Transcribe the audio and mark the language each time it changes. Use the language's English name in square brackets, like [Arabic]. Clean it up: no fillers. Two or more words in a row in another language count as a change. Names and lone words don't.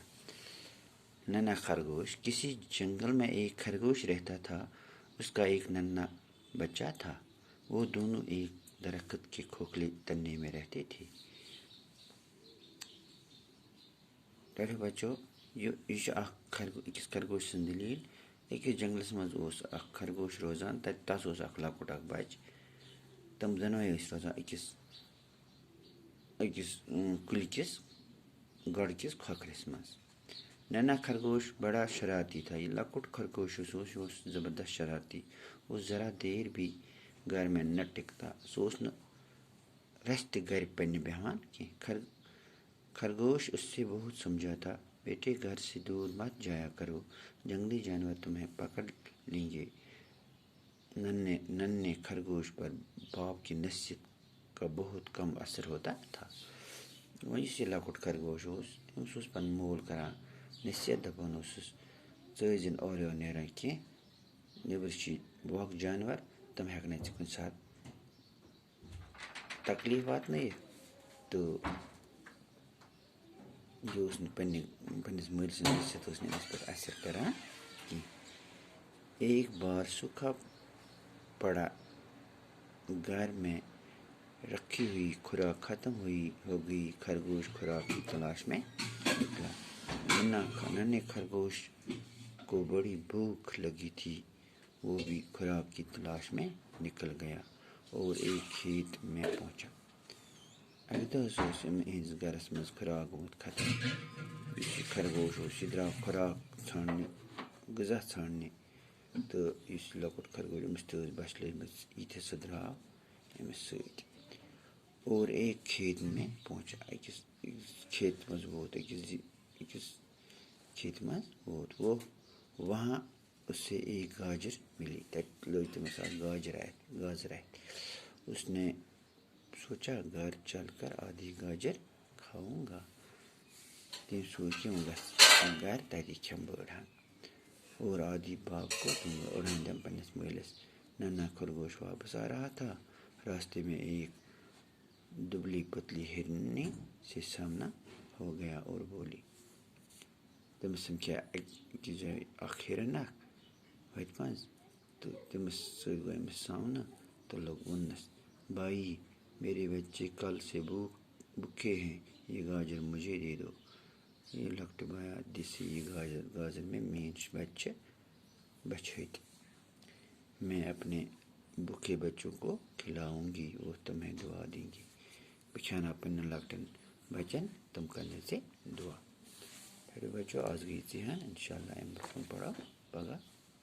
[Urdu] ننھا خرگوش، کسی جنگل میں ایک خرگوش رہتا تھا، اس کا ایک ننھا بچہ تھا، وہ دونوں ایک درخت کے کھوکھلے تنے میں رہتے تھے۔ پیارے بچوں، [Kashmiri] یہ اکس خرگوش سن دلیل اکس جنگلس مز اخ خرگوش روزان، تس اخ لکٹ اخ بچہ، تم دۄنوے روزان أکِس کُلہِ کِس گڑھ کِس کھوکھرِس منٛز۔ [Urdu] ننھا خرگوش بڑا شرارتی تھا۔ [Kashmiri] یہ لکٹ خرگوش اوس زبردست شرارتی، [Urdu] وہ ذرا دیر بھی گھر میں نہ ٹکتا، [Kashmiri] سُہ اوس نہٕ رژھ تہِ گھر پننہِ بیہوان کینٛہہ۔ [Urdu] خرگوش اس سے بہت سمجھاتا، بیٹے گھر سے دور مت جایا کرو، جنگلی جانور تمہیں پکڑ لیں گے۔ ننھے خرگوش پر باپ کی نصیحت کا بہت کم اثر ہوتا تھا۔ [Kashmiri] وۄنۍ یُس یہِ لۄکُٹ خرگوش اوس، أمِس اوس پنُن مول کران نصیحت، دپان اوسُس ژٕ ٲسۍ زِ اورٕ یورٕ نیران کینٛہہ، نیٚبرٕ چھِ وۄکھ جانور، تِم ہٮ۪کنَے ژےٚ کُنہِ ساتہٕ تکلیٖف واتنٲیِتھ۔ تہٕ یہِ اوس نہٕ پنٛنِس مٲلۍ سٕنٛز نصیحت ٲس نہٕ أمِس پٮ۪ٹھ اثر کران کینٛہہ۔ [Urdu] ایک بار سوکھا پڑا گھر میں رکھی ہوئی خوراک ختم ہو گئی، خرگوش خوراک کی تلاش میں نکلا۔ ننھے خرگوش کو بڑی بھوک لگی تھی، وہ بھی خوراک کی تلاش میں نکل گیا اور ایک کھیت میں پہنچا۔ [Kashmiri] اکہِ دۄہ اوس أمِس گرس منٛز خوراک گوٚمُت ختم۔ یُس یہِ خرگوش اوس، یہِ درٛاو خوراک ژھانٛڈنہِ، غذا ژھانٛڈنہِ، تہٕ یُس یہِ لۄکُٹ خرگوش، أمِس تہِ ٲس بچہِ لٔجمٕژ، ییٖتیٛاہ سُہ درٛاو أمِس سۭتۍ [Urdu] اور ایک کھیت میں پہنچا، [Kashmiri] أکِس کھیت منٛز ووت، أکِس کھیت منٛز ووت [Urdu] وہ، وہاں اسے ایک گاجر ملی، [Kashmiri] تتہِ لٔج تٔمِس اکھ گاجر اتھِ۔ [Urdu] اس نے سوچا گھر چل کر آدھی گاجر کھاؤں گا۔ [Kashmiri] تٔمۍ سوٗنٛچ یِم گژھِ گھر، تتی کھٮ۪مہٕ بہٕ أڑہن [Urdu] اور آدھی باغ کو دوں گا، [Kashmiri] أڑہن دِمہٕ پننِس مٲلِس۔ [Urdu] ننھا خرگوش واپس آ رہا تھا، راستے میں ایک دبلی پتلی ہرنی سے سامنا ہو گیا اور بولی۔ [Kashmiri] تٔمِس سمکھیو أکِس جایہِ اکھ ہِرن اکھ وتہِ منٛز، تہٕ تٔمِس سۭتۍ گوٚو أمِس سامنہٕ تہٕ لوٚگ وننس، [Urdu] بھائی میرے بچے کل سے بھوکے ہیں، یہ گاجر مجھے دے دو۔ [Kashmiri] یہ لۄکٹہِ بھیا دِس یہِ گاجر میں، میٛٲنۍ بچہِ چھِ بچھٲتۍ، [Urdu] میں اپنے بھوکے بچوں کو کھلاؤں گی اور تمہیں دعا دیں گی۔ [Kashmiri] بہٕ کھٮ۪ناو پننٮ۪ن لۄکٹٮ۪ن بچن، تِم کرنَے ژےٚ دعا۔ پھر بچو آز گٔے یِژٕے ہن، انشاءاللہ اَمہِ برٛونٛہہ کُن پرو پگاہ۔